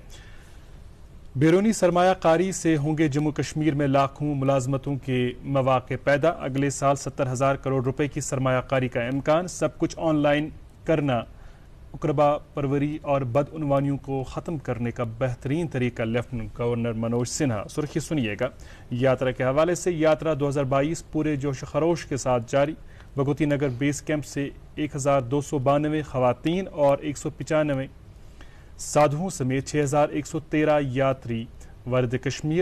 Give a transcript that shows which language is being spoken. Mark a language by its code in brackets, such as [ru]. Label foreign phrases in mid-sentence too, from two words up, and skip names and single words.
[ur] بیرونی سرمایہ کاری سے ہوں گے جموں کشمیر میں لاکھوں ملازمتوں کے مواقع پیدا. اگلے سال 70,000 کروڑ روپے کی سرمایہ کاری کا امکان. سب کچھ آن لائن کرنا اقربا پروری اور بدعنوانیوں کو ختم کرنے کا بہترین طریقہ, لیفٹننٹ گورنر منوج سنہا. سرخی سنیے گا یاترا کے حوالے سے. یاترا 2022 پورے جوش و خروش کے ساتھ جاری. بھگوتی نگر بیس کیمپ سے 1292 خواتین اور 195 سادھوؤں سمیت 6113 یاتری وارد کشمیر.